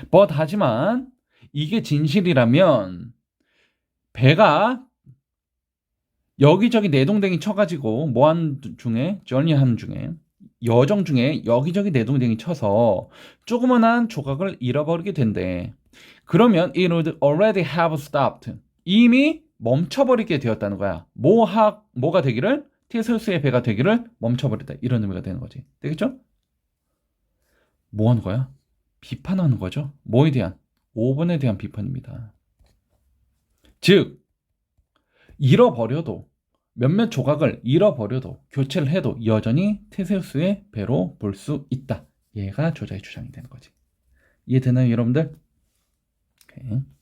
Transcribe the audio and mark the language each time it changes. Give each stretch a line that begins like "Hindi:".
Korean: 하지만 이게 진실이라면 배가 여기저기 내동댕이 쳐가지고 뭐하는 중에, 저니하는 중에, 여정 중에 여기저기 내동댕이 쳐서 조그만한 조각을 잃어버리게 된대. 그러면
English: it would already have stopped.
Korean: 이미 멈춰버리게 되었다는 거야. 뭐가 되기를? 테세우스의 배가 되기를 멈춰버리다. 이런 의미가 되는 거지. 되겠죠? 뭐 하는 거야? 비판하는 거죠. 뭐에 대한? 5번에 대한 비판입니다. 즉 잃어버려도 몇몇 조각을 잃어버려도 교체를 해도 여전히 테세우스의 배로 볼 수 있다. 얘가 저자의 주장이 되는 거지. 이해되나요, 여러분들? 오케이.